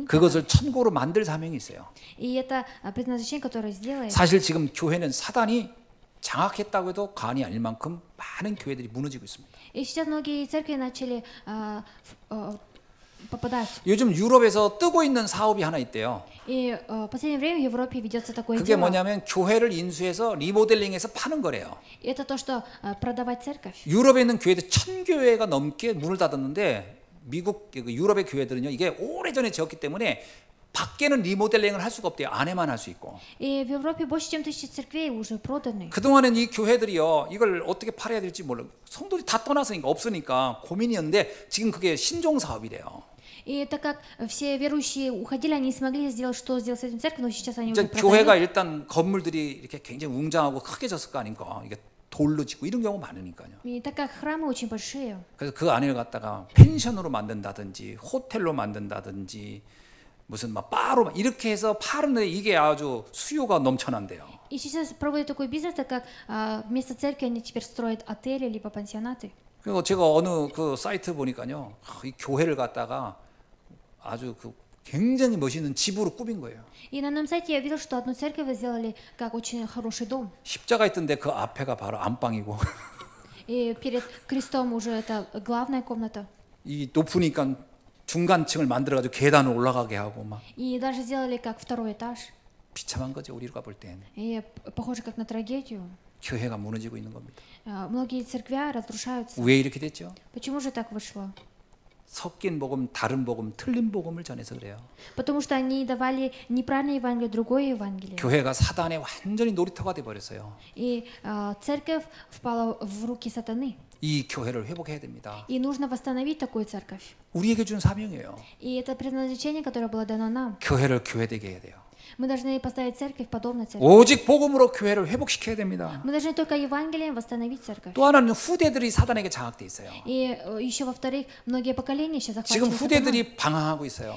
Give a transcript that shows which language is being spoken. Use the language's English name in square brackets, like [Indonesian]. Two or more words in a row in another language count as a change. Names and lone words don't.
[Russian] это. [Korean] 그것을 천국으로 만들 사명이 있어요. [Russian] И это предназначение, которое сделает. [Korean] 사실 지금 교회는 사단이 장악했다고 해도 과언이 아닐 만큼 많은 교회들이 무너지고 있습니다. [Russian] И сейчас многие церкви начали попадать. [Korean] 요즘 유럽에서 뜨고 있는 사업이 하나 있대요. [Russian] И в последнее время в Европе ведется такое [Korean] 그게 [Russian] дело. [Korean] 뭐냐면 교회를 인수해서 리모델링해서 파는 거래요. [Russian] И это то, что продавать церковь. [Korean] 유럽에 있는 교회들 1000교회가 넘게 문을 닫았는데 미국 유럽의 교회들은요 이게 오래전에 지었기 때문에 밖에는 리모델링을 할 수가 없대요. 안에만 할 수 있고. [Russian] И в Европе больше, чем 1000 церквей уже проданы. [Korean] 그동안은 이 교회들이요 이걸 어떻게 팔아야 될지 몰라. 성도들이 다 떠났으니까 없으니까 고민이었는데 지금 그게 신종 사업이래요. [Russian] И так как все верующие уходили, они не смогли сделать, что сделать с этим церковью, но сейчас они [Korean] 이제 [Russian] уже [Korean] 교회가 [Russian] продают. [Korean] 일단 건물들이 이렇게 굉장히 웅장하고 크게 졌을 거 아닙니까? 이게 돌로 짓고 이런 경우 많으니까요. [Russian] И так как храмы очень большие, [Korean] 그래서 그 안을 갖다가 펜션으로 만든다든지 호텔로 만든다든지 무슨 막 바로 이렇게 해서 파는데 이게 아주 수요가 넘쳐난대요. [Russian] и сейчас проводят такой бизнес, так как вместо церкви они теперь строят отели либо пансионаты. [Korean] 그리고 제가 어느 그 사이트 보니까요, 이 교회를 갖다가 아주 그 굉장히 멋있는 집으로 꾸민 거예요. [Russian] И на одном сайте я видел, что одну церковь сделали как очень хороший дом. [Korean] 십자가 있던데 그 앞에가 바로 안방이고 [Russian] И перед крестом уже это главная комната. [Korean] 이 높으니까 중간층을 만들어가지고 계단을 올라가게 하고 막 [Russian] И даже сделали как второй этаж. [Korean] 비참한 거죠 우리가 볼 땐. [Russian] И похоже как на трагедию. [Korean] 교회가 무너지고 있는 겁니다. [Russian] Многие церкви разрушаются. [Korean] 왜 이렇게 됐죠? [Russian] Почему же так вышло? [Korean] 섞인 복음, 다른 복음, 틀린 복음을 전해서 그래요. [Russian] Потому что они давали неправильное Евангелие, другое Евангелие. [Korean] 교회가 사단의 완전히 놀이터가 돼 버렸어요. [Russian] И церковь впала в руки сатаны. [Korean] 이 교회를 회복해야 됩니다. [Russian] И нужно восстановить такую церковь. [Korean] 우리에게 준 사명이에요. [Russian] И это предназначение, которое было дано нам. [Korean] 교회를 교회되게 해야 돼요. [Russian] Мы должны поставить церковь подобно церкви. [Korean] 오직 복음으로 교회를 회복시켜야 됩니다. [Russian] Мы должны только Евангелием восстановить церковь. [Korean] 또 하나는 후대들이 사단에게 장악돼 있어요. [Russian] И еще во-вторых, многие поколения сейчас [Korean] 지금 [Russian] захвачены сатаной. [Korean] 후대들이 방황하고 있어요.